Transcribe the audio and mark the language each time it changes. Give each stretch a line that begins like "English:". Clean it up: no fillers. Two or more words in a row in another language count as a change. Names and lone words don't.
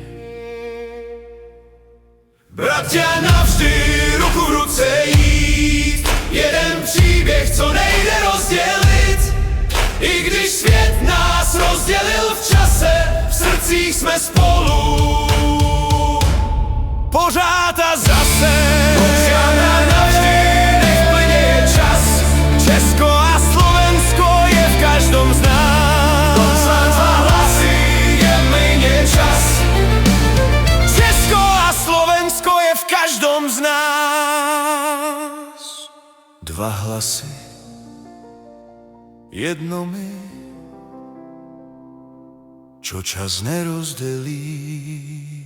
Slovak: Bratia navždy
Czech: ruku v ruce jít, jeden příběh, co nejde rozdělit. I když svět nás rozdělil v čase, v srdcích jsme spolu. Pořád a zase. Pořád navždy,
Slovak: nech plynie čas. Česko a Slovensko je v každom z nás. Poslať dva hlasy, je mejne čas. Česko a Slovensko je v každom z nás. Dva hlasy, jedno my, čo čas nerozdelí.